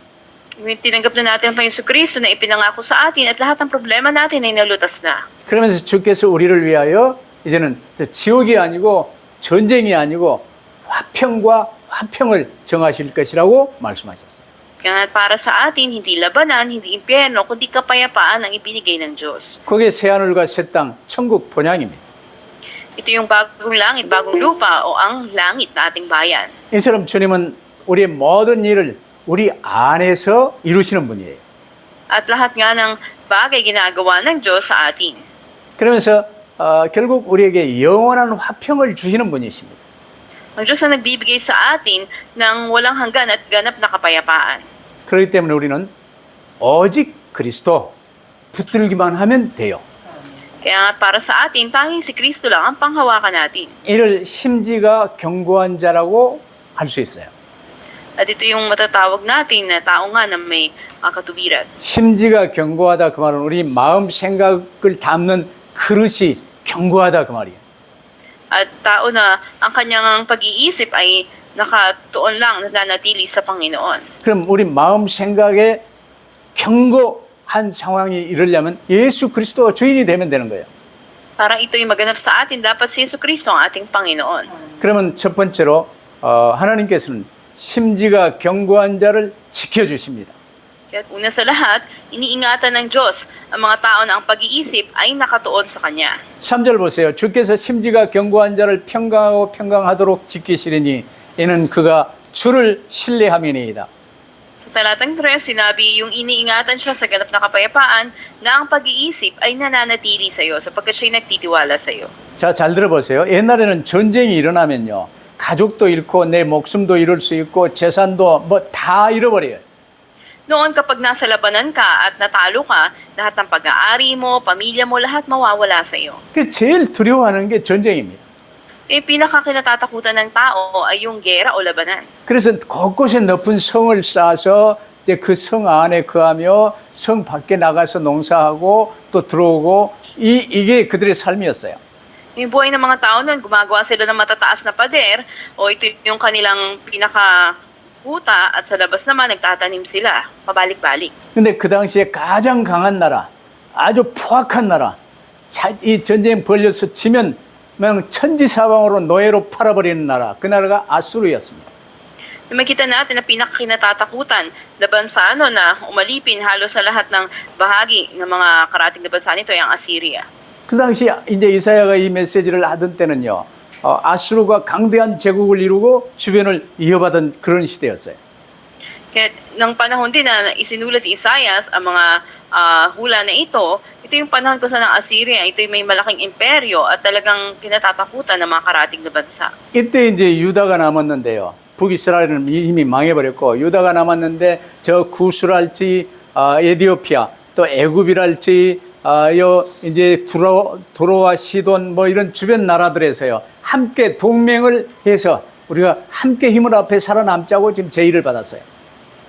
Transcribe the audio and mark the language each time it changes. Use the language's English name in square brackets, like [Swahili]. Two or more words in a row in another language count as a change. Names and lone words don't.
[Filipino] Tinanggap na natin ang Panginoon Kristo na ipinangako sa atin at lahat ng problema natin ay nalutas na. [Korean] 그러면서 주께서 우리를 위하여 이제는 지옥이 아니고 전쟁이 아니고 화평을 정하실 것이라고 말씀하셨어요. [Filipino] Kaya para sa atin, hindi labanan, hindi impyerno, kundi kapayapaan ang ibinigay ng Diyos. [Korean] 그게 새하늘과 새 땅, 천국 본향입니다. [Filipino] Ito yung bagong langit, bagong lupa o ang langit na ating bayan. [Korean] 이처럼 주님은 우리의 모든 일을 우리 안에서 이루시는 분이에요. [Filipino] At lahat nga ng bagay ginagawa ng Diyos sa atin. [Korean] 그러면서 결국 우리에게 영원한 화평을 주시는 분이십니다. [Filipino] Ang Diyos ang nagbibigay sa atin ng walang hanggan at ganap na kapayapaan. [Korean] 그렇기 때문에 우리는 오직 그리스도 붙들기만 하면 돼요. [Filipino] Kaya nga para sa atin, tanging si Kristo lang ang panghawakan natin. [Korean] 이를 심지가 견고한 자라고 할 수 있어요. [Filipino] At ito yung matatawag natin na tao nga na may katubiran. [Korean] 심지가 견고하다 그 말은 우리 마음 생각을 담는 그릇이 견고하다 그 말이에요. [Filipino] At tao na ang kanyang pag-iisip ay nakatuon lang, nananatili sa Panginoon. [Korean] 그럼 우리 마음 생각에 견고한 상황이 이르려면 예수 그리스도가 주인이 되면 되는 거예요. [Filipino] Para ito'y maganap sa atin, dapat si Yesu Kristo ang ating Panginoon. [Korean] 그러면 첫 번째로 하나님께서는 심지가 견고한 자를 지켜주십니다. [Filipino] Kaya una sa lahat, iniingatan ng Diyos ang mga tao na ang pag-iisip ay nakatuon sa Kanya. [Korean] 3절 보세요. 주께서 심지가 견고한 자를 평강하고 평강하도록 지키시리니 이는 그가 주를 신뢰함이니이다. [Filipino] Sa talatang 3, sinabi yung iniingatan siya sa ganap na kapayapaan na ang pag-iisip ay nananatili sa iyo sapagkat siya'y nagtitiwala sa iyo. [Korean] 자, 잘 들어보세요. 옛날에는 전쟁이 일어나면요. 가족도 잃고 내 목숨도 잃을 수 있고 재산도 뭐 다 잃어버려요. [Filipino] Noon kapag nasa labanan ka at natalo ka, lahat ng pag-aari mo, pamilya mo, lahat mawawala sa iyo. [Korean] 그 제일 두려워하는 게 전쟁입니다. [Filipino] Pinakakinatatakutan ng tao ay yung gera o labanan. [Korean] 그래서 곳곳에 높은 성을 쌓아서 이제 그 성 안에 거하며 성 밖에 나가서 농사하고 또 들어오고 이게 그들의 삶이었어요. [Filipino] Yung buhay ng mga tao noon, gumagawa sila ng matataas na pader o ito yung kanilang pinakahuta at sa labas naman nagtatanim sila, pabalik-balik. [Korean] 근데 그 당시에 가장 강한 나라, 아주 포악한 나라, 이 전쟁 벌려서 지면 그냥 천지사방으로 노예로 팔아버리는 나라, 그 나라가 아수르였습니다. [Filipino] Yung makita natin na pinakakinatatakutan na bansa na umalipin halos sa lahat ng bahagi ng mga karating na bansa nito ay ang Assyria. [Korean] 그 당시 이제 이사야가 이 메시지를 하던 때는요, 아수르가 강대한 제국을 이루고 주변을 이어받은 그런 시대였어요. [Filipino] Kaya ng panahon din na isinulat ni Isaias ang mga hula na ito yung panahon ko sa ng Assyria, ito yung may malaking imperyo at talagang kinatatakutan ng mga karating na bansa. [Korean] 이때 이제 유다가 남았는데요. 북이스라엘은 이미 망해버렸고 유다가 남았는데 저 구스랄지 에디오피아 또 애굽이랄지 요 이제 두로와 시돈 뭐 이런 주변 나라들에서요 함께 동맹을 해서 우리가 함께 힘을 합해 살아남자고 지금 제의를 받았어요.